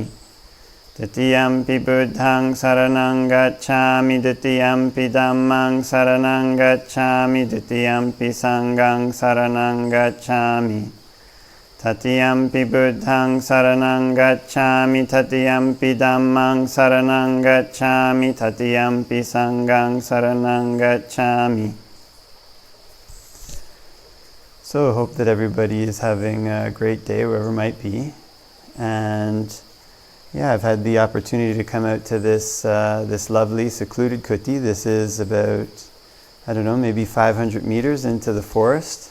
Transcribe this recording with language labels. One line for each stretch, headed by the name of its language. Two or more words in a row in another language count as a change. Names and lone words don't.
Pali: Tatiyampi Buddhaṃ saraṇaṃ gacchāmi, Tatiyampi Dhammaṃ saraṇaṃ gacchāmi, Tatiyampi Saṅghaṃ saraṇaṃ gacchāmi. Tatiyampi Buddhaṃ saraṇaṃ gacchāmi, Tatiyampi Dhammaṃ saraṇaṃ gacchāmi, Tatiyampi Saṅghaṃ saraṇaṃ gacchāmi.
English: So I hope that everybody is having a great day wherever it might be. And yeah, I've had the opportunity to come out to this lovely secluded kuti. This is about, I don't know, maybe 500 meters into the forest.